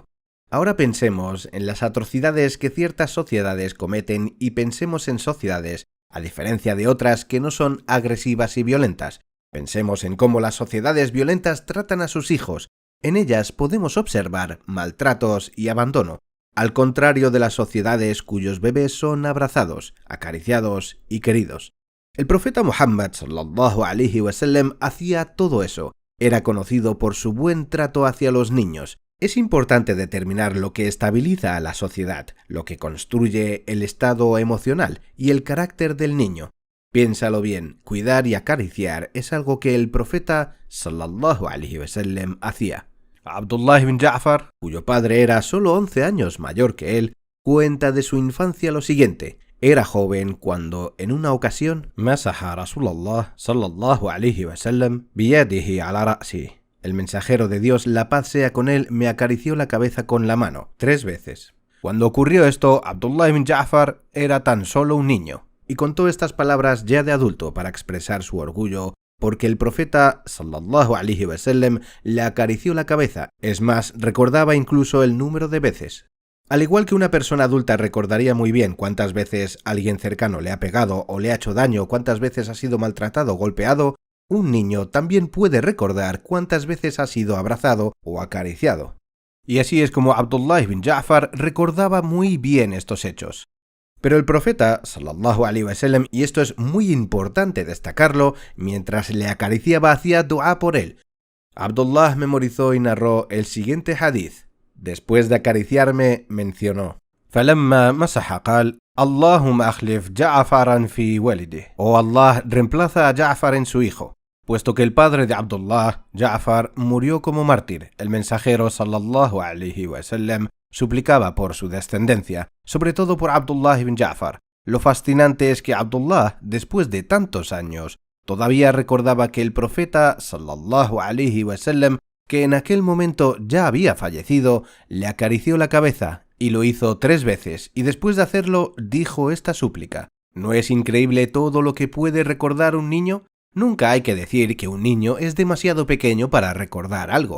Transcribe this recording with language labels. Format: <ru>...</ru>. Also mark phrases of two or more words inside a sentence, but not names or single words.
<es>Ahora pensemos en las atrocidades que ciertas sociedades cometen y pensemos en sociedades, a diferencia de otras que no son agresivas y violentas. Pensemos en cómo las sociedades violentas tratan a sus hijos. En ellas podemos observar maltratos y abandono, al contrario de las sociedades cuyos bebés son abrazados, acariciados y queridos. El profeta Muhammad</es> <ar>صلى الله عليه وسلم</ar> <es>hacía todo eso. Era conocido por su buen trato hacia los niños. Es importante determinar lo que estabiliza a la sociedad, lo que construye el estado emocional y el carácter del niño. Piénsalo bien, cuidar y acariciar es algo que el profeta</es> <ar>صلى الله عليه وسلم</ar> <es>hacía. Abdullah ibn Ja'far, cuyo padre era solo 11 años mayor que él, cuenta de su infancia lo siguiente. Era joven cuando, en una ocasión,</es> <ar>مسح رسول الله صلى الله عليه وسلم بيده على رأسي.</ar> <es>El mensajero de Dios, la paz sea con él, me acarició la cabeza con la mano 3 veces. Cuando ocurrió esto, Abdullah ibn Ja'far era tan solo un niño, y contó estas palabras ya de adulto para expresar su orgullo, porque el profeta</es> <ar>صلى الله عليه وسلم</ar> <es>le acarició la cabeza, es más, recordaba incluso el número de veces. Al igual que una persona adulta recordaría muy bien cuántas veces alguien cercano le ha pegado o le ha hecho daño, cuántas veces ha sido maltratado o golpeado, un niño también puede recordar cuántas veces ha sido abrazado o acariciado. Y así es como Abdullah ibn Ja'far recordaba muy bien estos hechos. Pero el profeta,</es> <ar>صلى الله عليه وسلم,</ar> <es>y esto es muy importante destacarlo, mientras le acariciaba hacía dua por él. Abdullah memorizó y narró el siguiente hadith. Después de acariciarme, mencionó:</es> <ar>فَلَمَّا مَسَحَ قال: اللهم أخلف جعفرا في ولده.</ar> <es>Oh Allah, reemplaza a Ja'far en su hijo. Puesto que el padre de Abdullah, Ja'far, murió como mártir, el mensajero</es> <ar>صلى الله عليه وسلم</ar> <es>suplicaba por su descendencia, sobre todo por Abdullah ibn Ja'far. Lo fascinante es que Abdullah, después de tantos años, todavía recordaba que el profeta</es> <ar>صلى الله عليه وسلم,</ar> <es>que en aquel momento ya había fallecido, le acarició la cabeza y lo hizo 3 veces, y después de hacerlo dijo esta súplica. ¿No es increíble todo lo que puede recordar un niño? Nunca hay que decir que un niño es demasiado pequeño para recordar algo.</es>